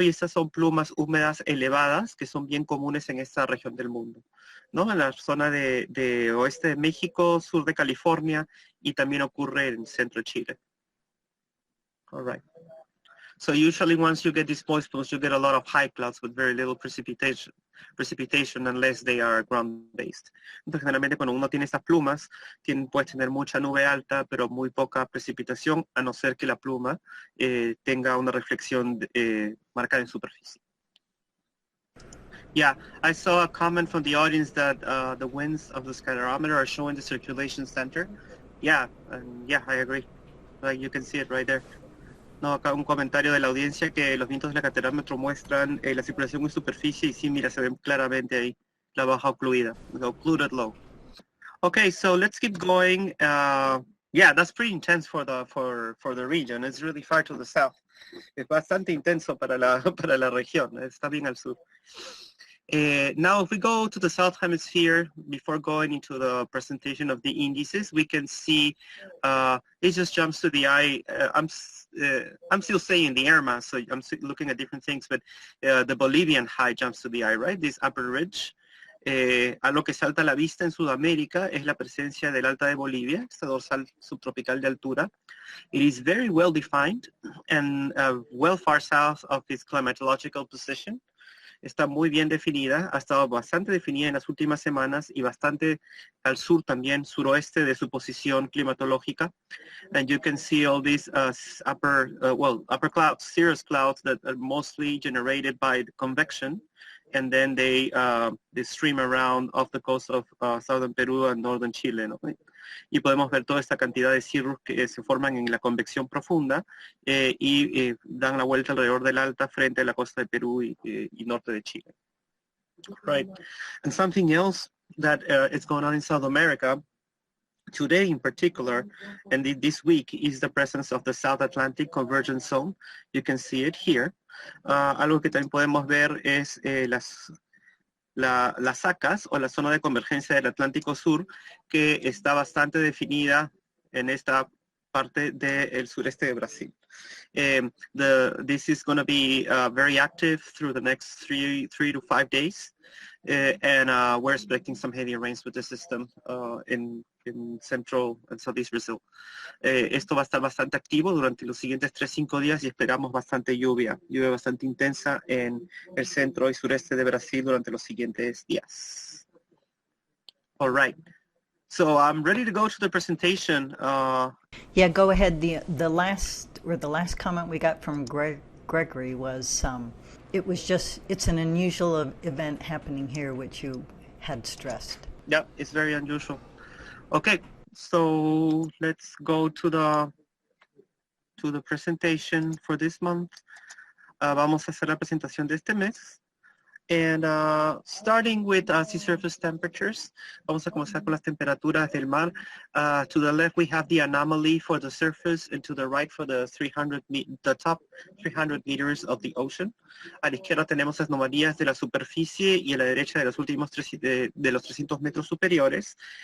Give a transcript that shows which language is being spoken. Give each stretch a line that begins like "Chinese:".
Spanish: Y estas son plumas húmedas elevadas que son bien comunes en esta región del mundo, ¿no? En la zona de oeste de México, sur de California, y también ocurre en centro de Chile.
English: All right. So usually once you get these moist plumes, you get a lot of high clouds with very little precipitation unless they are ground-based.
Spanish: Entonces generalmente cuando uno tiene estas plumas, puedes tener mucha nube alta, pero muy poca precipitación, a no ser que la pluma tenga una reflexión marcada en superficie.
English: Yeah, I saw a comment from the audience that the winds of the scalerometer are showing the circulation center. Yeah, yeah, I agree. Like you can see it right there.
Spanish: No, acá un comentario de la audiencia que los vientos del acelerómetro muestran la circulación en superficie y sí, mira, se ven claramente ahí la baja ocluida,
English: the occluded low. Okay, so let's keep going. Yeah, that's pretty intense for the region. It's really far to the south.
Spanish: Es bastante intenso para la región. Está bien al sur.
English: Now, if we go to the South Hemisphere, before going into the presentation of the indices, we can see it just jumps to the eye. I'm still saying the air mass, so I'm looking at different things, but the Bolivian high jumps to the eye, right? This upper ridge.
Spanish: A lo que salta a la vista en Sudamérica es la presencia del Alta de Bolivia, esta dorsal subtropical de altura.
English: It is very well defined and well far south of its climatological position.
Spanish: Está muy bien definida, ha estado bastante definida en las últimas semanas y bastante al sur también, suroeste de su posición climatológica.
English: And you can see all these upper clouds, cirrus clouds that are mostly generated by the convection, and then they stream around off the coast of southern Peru and northern Chile,
Spanish: ¿no? Y podemos ver toda esta cantidad de cirrus que se forman en la convección profunda y dan la vuelta alrededor del Alta frente a la costa de Perú y norte de Chile.
English: Right. And something else that is going on in South America today in particular, and this week, is the presence of the South Atlantic Convergence Zone. You can see it here.
Spanish: Algo que también podemos ver es las SACAS o la zona de convergencia del Atlántico Sur, que está bastante definida en esta parte del sureste de Brasil.
English: This is going to be very active through the next three to 5 days, and we're expecting some heavy rains with the system in central and southeast Brazil.
Spanish: Esto va a estar bastante activo durante los siguientes 3-5 días y esperamos bastante lluvia bastante intensa en el centro y sureste de Brasil durante los siguientes días.
English: All right. So I'm ready to go to the presentation. Yeah, go ahead. The last comment we got from Gregory was it's an unusual event happening here, which you had stressed. Yeah, it's very unusual. Okay, so let's go to the presentation for this month.
Spanish: Vamos a hacer la presentación de este mes.
English: And starting with sea surface temperatures,
Spanish: vamos a comenzar con las temperaturas del mar.
English: To the left, we have the anomaly for the surface, and to the right for the top 300 meters of the ocean.
Spanish: A la izquierda tenemos las anomalías de la superficie y a la derecha de los últimos de los 300 metros superiores.